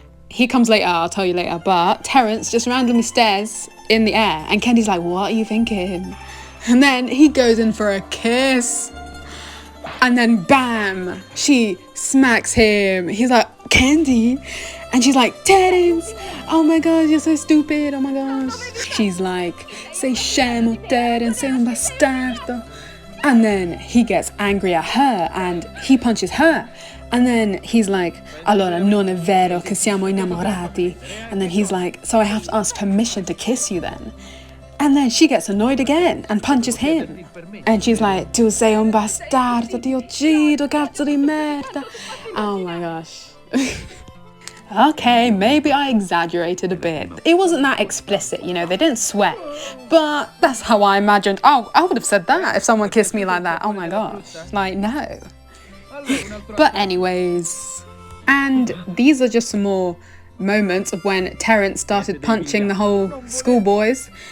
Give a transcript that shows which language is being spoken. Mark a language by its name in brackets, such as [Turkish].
[English] He comes later, I'll tell you later, but Terence just randomly stares in the air and Kendi's like, what are you thinking? And then he goes in for a kiss. And then bam, she smacks him. He's like, Kendi? And she's like, Terence, oh my gosh, you're so stupid, oh my gosh. She's like, [Italian] sei scemo, Terence, sei un bastardo. [English] And then he gets angry at her and he punches her. And then he's like, [Italian] allora non è vero che siamo innamorati. [English] And then he's like, so I have to ask permission to kiss you then. And then she gets annoyed again and punches him. And she's like, [Italian] tu sei un bastardo, ti uccido, cazzo di merda. [English] Oh my gosh. Okay, maybe I exaggerated a bit. It wasn't that explicit, you know, they didn't swear. But that's how I imagined. Oh, I would have said that if someone kissed me like that. Oh my gosh. Like, no. But anyways, and these are just some more moments of when Terence started punching the whole schoolboys.